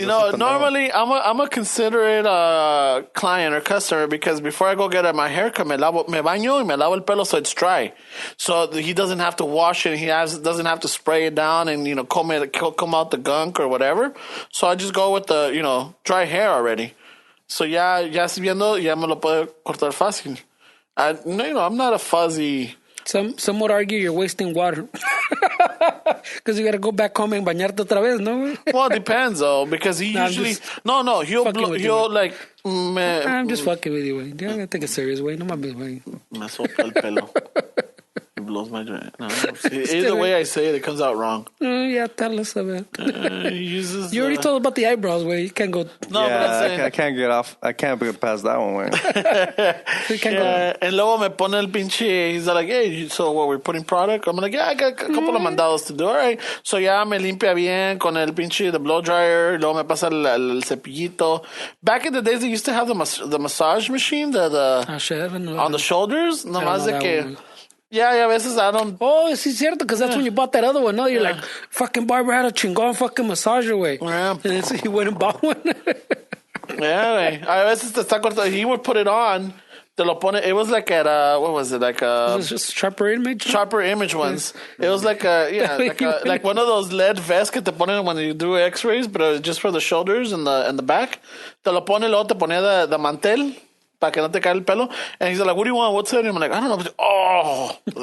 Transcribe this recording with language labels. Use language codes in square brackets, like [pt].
[en] You know, normally I'm a considerate client or customer because before I go get my haircut, [es] me baño y me lavo el pelo [en] so it's dry. So he doesn't have to wash it. He doesn't have to spray it down and, you know, comb out the gunk or whatever. So I just go with the, you know, dry hair already. [es] So ya viendo, ya me lo puedo cortar fácil. [en] You know, I'm not a fuzzy... Some would argue you're wasting water. Because you got to go back home and [es] bañarte otra vez, ¿no, güey? [en] Well, it depends, though, because he usually... No, he'll like... I'm just fucking with you, güey. You gotta take it serious, güey. [es] No mames, güey. Me sopla el pelo. [en] It blows my joint. No, either way I say it, it comes out wrong. Yeah, tell us about it. He uses... You already told about the eyebrows, güey. You can't go... No, but I'm saying... I can't get off. I can't get past that one, way. You can't go... And [es] luego me pone el pinche... [en] He's like, hey, so what, we're putting product? I'm like, yeah, I got a couple of mandados to do. All right. [es] So ya me limpia bien con el pinche, [en] the blow dryer. [es] Luego me pasa el cepillito. [en] Back in the days, they used to have the massage machine, shit, I don't know. on the shoulders. [es] Nomás de [en] that [es] que... [en] one. Yeah, [es] a veces [en] I don't... [es] Oh, sí, cierto, [en] because that's when you bought that other one. No, you're like, fucking barber had a chingón fucking massager, güey. Yeah. And then so he went and bought one. Yeah, güey. [es] A veces te está cortando. [en] He would put it on. [es] Te lo pone. [en] It was like at what was it? Like It was just Sharper Image. Sharper Image ones. It was like like one of those lead vests [es] que te ponen [en] when you do X-rays, but just for the shoulders and the back. [es] Te lo pone, luego te ponía de mantel para que no te caiga el pelo. [en] And he's like, "What do you want? What's it?" And I'm like, "I don't know." Oh,